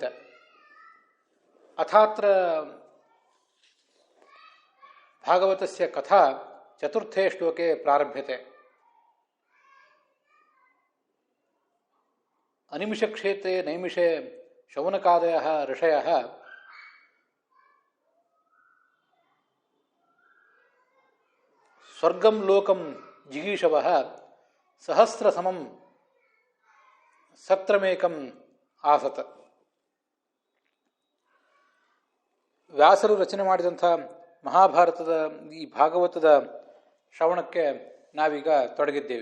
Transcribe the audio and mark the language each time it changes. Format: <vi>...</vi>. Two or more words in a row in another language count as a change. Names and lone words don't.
<sa>ಅಥಾತ್ರ ಭಾಗವತಸ್ಯ ಕಥಾ ಚತುರ್ಥೇ ಶ್ಲೋಕೆ ಪ್ರಾರಭ್ಯತೆ. ಅನಿಮಿಷಕ್ಷೇತ್ರೇ ನೈಮಿಷೆ ಶೌನಕಾದಯಃ ಋಷಯಃ ಸ್ವರ್ಗಂ ಲೋಕಂ ಜಿಗೀಷವಃ ಸಹಸ್ರಸಮಂ ಸತ್ರಮೇಕಂ ಆಸತ.</sa> <kn>ವ್ಯಾಸರು ರಚನೆ ಮಾಡಿದಂಥ ಮಹಾಭಾರತದ ಈ ಭಾಗವತದ ಶ್ರವಣಕ್ಕೆ ನಾವೀಗ ತೊಡಗಿದ್ದೇವೆ.</kn>